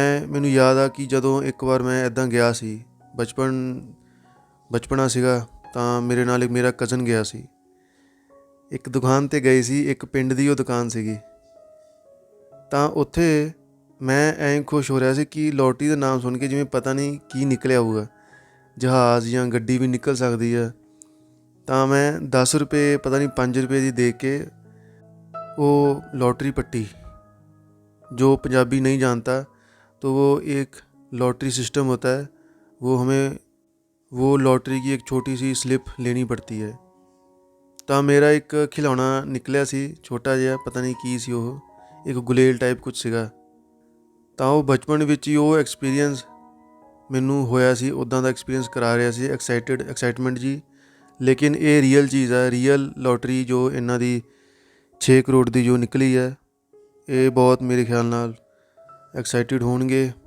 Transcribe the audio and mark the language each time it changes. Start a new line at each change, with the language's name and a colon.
Punjabi: ਮੈਨੂੰ ਯਾਦ ਆ ਕਿ ਜਦੋਂ ਇੱਕ ਵਾਰ ਮੈਂ ਇੱਦਾਂ ਗਿਆ ਸੀ, ਬਚਪਨਾ ਸੀਗਾ, ਤਾਂ ਮੇਰੇ ਨਾਲ ਇੱਕ ਮੇਰਾ ਕਜ਼ਨ ਗਿਆ ਸੀ। ਇੱਕ ਦੁਕਾਨ 'ਤੇ ਗਏ ਸੀ, ਇੱਕ ਪਿੰਡ ਦੀ ਉਹ ਦੁਕਾਨ ਸੀਗੀ। ਤਾਂ ਉੱਥੇ ਮੈਂ ਐਂ ਖੁਸ਼ ਹੋ ਰਿਹਾ ਸੀ ਕਿ ਲੋਟਰੀ ਦਾ ਨਾਮ ਸੁਣ ਕੇ ਜਿਵੇਂ ਪਤਾ ਨਹੀਂ ਕੀ ਨਿਕਲਿਆ ਹੋਊਗਾ, ਜਹਾਜ਼ ਜਾਂ ਗੱਡੀ ਵੀ ਨਿਕਲ ਸਕਦੀ ਆ। ਤਾਂ ਮੈਂ 10 ਰੁਪਏ ਪਤਾ ਨਹੀਂ 5 ਰੁਪਏ ਦੀ ਦੇ
Hindi: के वो लॉटरी पट्टी, जो पंजाबी नहीं जानता तो वो एक लॉटरी सिस्टम होता है, वो हमें वो लॉटरी की एक छोटी सी स्लिप लेनी पड़ती है।
Punjabi: ਤਾਂ ਮੇਰਾ ਇੱਕ ਖਿਡੌਣਾ ਨਿਕਲਿਆ ਸੀ ਛੋਟਾ ਜਿਹਾ, ਪਤਾ ਨਹੀਂ ਕੀ ਸੀ, ਉਹ ਇੱਕ ਗੁਲੇਲ ਟਾਈਪ ਕੁਝ ਸੀਗਾ। ਤਾਂ ਉਹ ਬਚਪਨ ਵਿੱਚ ਹੀ ਉਹ ਐਕਸਪੀਰੀਅੰਸ ਮੈਨੂੰ ਹੋਇਆ ਸੀ, ਉੱਦਾਂ ਦਾ ਐਕਸਪੀਰੀਅੰਸ ਕਰਾ ਰਿਹਾ ਸੀ, ਐਕਸਾਈਟਮੈਂਟ ਜੀ। ਲੇਕਿਨ ਇਹ ਰੀਅਲ ਚੀਜ਼ ਹੈ, ਰੀਅਲ ਲੋਟਰੀ ਜੋ ਇਹਨਾਂ ਦੀ 6 ਕਰੋੜ ਦੀ ਜੋ ਨਿਕਲੀ ਹੈ, ਇਹ ਬਹੁਤ ਮੇਰੇ ਖਿਆਲ ਨਾਲ ਐਕਸਾਈਟਿਡ ਹੋਣਗੇ।